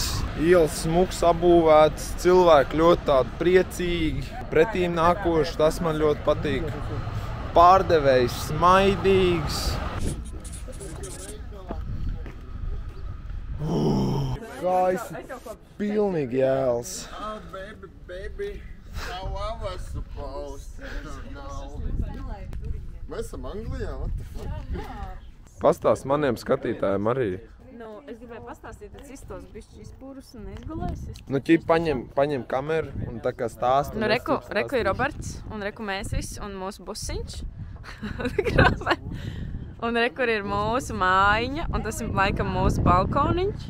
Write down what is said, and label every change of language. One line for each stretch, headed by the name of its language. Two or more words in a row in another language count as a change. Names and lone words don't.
Latvian: Ielas smuks apbūvēts, cilvēki ļoti tādi priecīgi, pretīm nākoši, tas man ļoti patīk. Pārdevējs smaidīgs. Gaisa pilnīgi jēls.
English: Oh, baby, how I was supposed to know.
Latvian: Mēs esam Anglijā,
English: what the fuck?
Latvian: Pastāst maniem skatītājiem arī. Nu, es gribēju pastāstīt, tad izstos bišķi izpūrus un neizgulēsies. Nu, ķip paņem kameru un tā kā stāst. Nu, reku ir Roberts un reku mēs visi un mūsu busiņš. Un reku ir mūsu mājiņa un tas ir laikam mūsu balkoniņš.